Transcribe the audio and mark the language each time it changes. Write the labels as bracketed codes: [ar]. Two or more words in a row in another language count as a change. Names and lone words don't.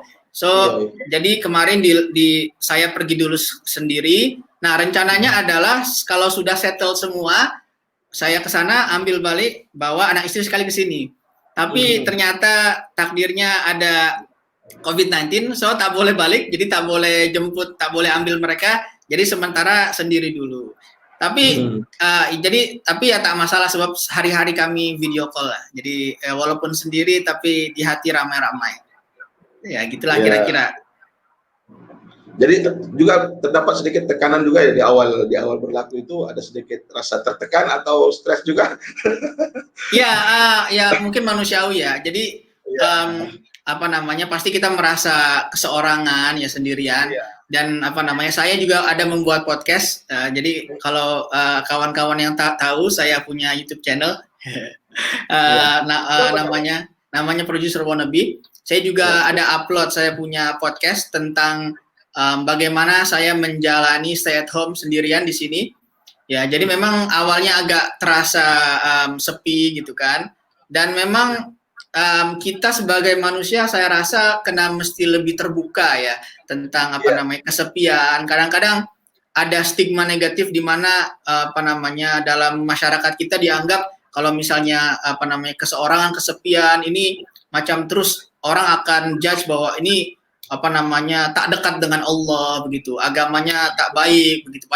[id] So jadi kemarin saya pergi dulu sendiri. Nah rencananya adalah kalau sudah settle semua, saya ke sana ambil balik, bawa anak istri sekali ke sini. Tapi ternyata takdirnya ada COVID-19, so tak boleh balik, jadi tak boleh jemput, tak boleh ambil mereka, jadi sementara sendiri dulu. Tapi tapi ya tak masalah, sebab hari-hari kami [en] video call [id] lah. Jadi walaupun sendiri tapi di hati ramai-ramai. Ya gitulah kira-kira. Jadi juga terdapat sedikit tekanan juga ya di awal berlaku itu, ada sedikit rasa tertekan atau stres juga. Ya mungkin manusiawi ya. Jadi pasti kita merasa keseorangan ya, sendirian. Dan saya juga ada membuat podcast. Jadi kalau kawan-kawan yang tak tahu, saya punya [en] YouTube channel. [id] Namanya Producer Wannabe. Saya juga ada upload, saya punya podcast tentang bagaimana saya menjalani [en] stay at home [id] sendirian di sini. Ya, jadi memang awalnya agak terasa sepi gitu kan. Dan memang kita sebagai manusia saya rasa mesti lebih terbuka ya tentang kesepian. Kadang-kadang ada stigma negatif di mana dalam masyarakat kita dianggap kalau misalnya keseorangan, kesepian ini macam terus orang akan judge bahwa ini apa namanya tak dekat dengan Allah begitu, agamanya tak baik begitu.